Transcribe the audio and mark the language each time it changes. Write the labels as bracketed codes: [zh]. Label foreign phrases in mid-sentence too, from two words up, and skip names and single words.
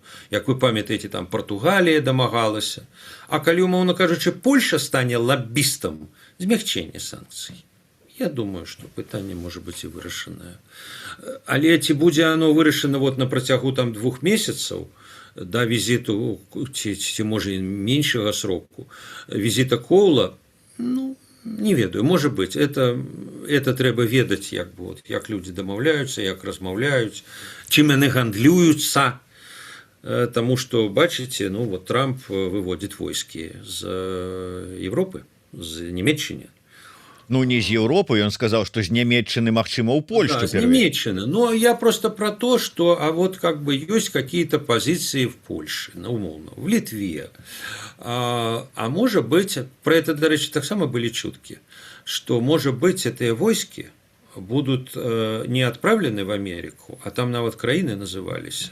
[be] Як вы памятаеце, там Партугалія дамагалася. А калі, умоўна кажучы, Польша стане лаббістам змягчэння санкцый, я думаю, што пытанне можа быць і вырашанае. Але ці будзе оно вырашана вот на працягу там 2 месяцаў, до визиту, ці може [ru] меньшего сроку, [be] визита Коула, ну, не ведаю, [ru] может быть, это [be] трэба ведаць, як бы, вот, як люди дамаўляюцца, як размаўляюць, чым яны гандлююцца, тому что, бачыце, ну, [ru] вот Трамп выводит войски [be] з Европы, з Нямецчыны. [ru] Ну, не з Европы, он сказал, что з Нямецчыны, магчыма, у Польшу. Да, з Нямецчыны. Но я просто про то, что а вот как бы есть какие-то позиции в Польше, ну, умовно, в Литве. А может быть, про это, до речи, так само были чутки, что, может быть, эти войски будут не отправлены в Америку, а там [be] нават краины [ru] назывались.